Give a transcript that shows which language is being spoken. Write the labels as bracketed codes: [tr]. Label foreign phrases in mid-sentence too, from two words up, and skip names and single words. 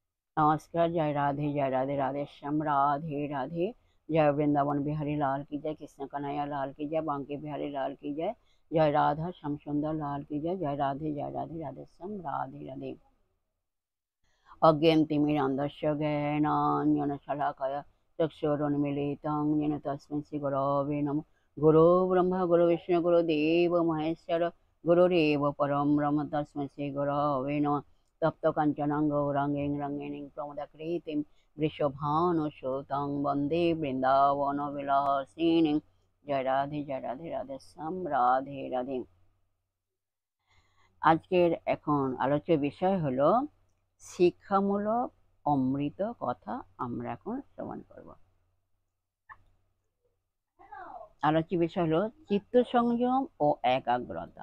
[hi] नमस्कार। जय राधे राधे श्याम राधे राधे। जय वृंदावन बिहारी लाल की जय, कृष्ण कन्हैया लाल की जय, बांके बिहारी लाल की जय, जय राधा श्याम सुंदर लाल की जय। जय राधे राधे श्याम राधे राधे। [sa] अज्ञानतिमिरान्धस्य ज्ञानाञ्जनशलाकया चक्षुरुन्मीलितं येन तस्मै श्रीगुरवे नमः। गुरो ब्रह्मा गुरो विष्णु गुरुदेव महेश्वर गुरुरेव परं ब्रह्म तस्मै श्रीगुरवे नमः। तप्तकाञ्चनं गौराङ्गीं रङ्गिणीं प्रमदाकृतिं वृषभानुसुतं वन्दे बृन्दावनविलासिनीं। [hi] जय राधे राधे श्याम राधे राधे। [bn] আজকের এখন আলোচ্য বিষয় হলো শিক্ষামূলক অমৃত কথা আমরা এখন শ্রবণ করব। আলোচ্য বিষয় হলো চিত্ত সংযম ও একাগ্রতা।